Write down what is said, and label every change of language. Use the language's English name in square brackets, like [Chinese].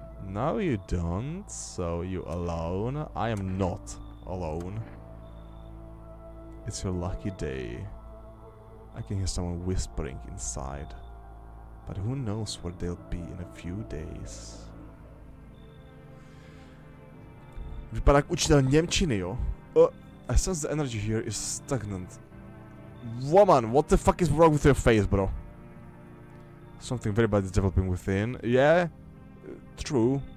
[English] No, you don't. So you alone? I am not alone. It's your lucky day. I can hear someone whispering inside. But who knows where they'll be in a few days. [Czech] Vypadá jak učitel němčiny, jo? [English] I sense the energy here is stagnant. Woman, what the fuck is wrong with your face, bro? Something very bad is developing within. Yeah, true.